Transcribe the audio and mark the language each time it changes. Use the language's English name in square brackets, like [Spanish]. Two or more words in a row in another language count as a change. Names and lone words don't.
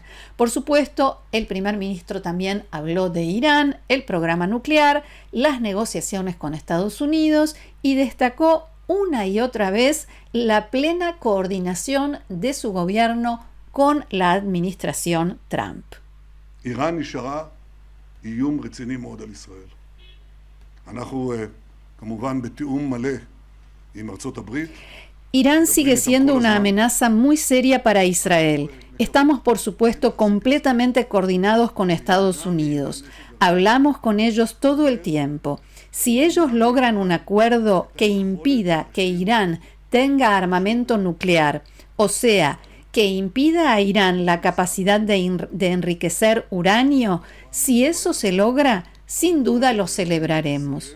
[Spanish] Por supuesto, el primer ministro también habló de Irán, el programa nuclear, las negociaciones con Estados Unidos y destacó una y otra vez la plena coordinación de su gobierno con la administración Trump. [Hebrew] Irán נשארה איום רציני מאוד על ישראל. אנחנו כמובן בתיאום מלא עם ארצות הברית. [Spanish] Irán sigue siendo una amenaza muy seria para Israel. Estamos, por supuesto, completamente coordinados con Estados Unidos. Hablamos con ellos todo el tiempo. Si ellos logran un acuerdo que impida que Irán tenga armamento nuclear, o sea, que impida a Irán la capacidad de enriquecer uranio, si eso se logra, sin duda lo celebraremos.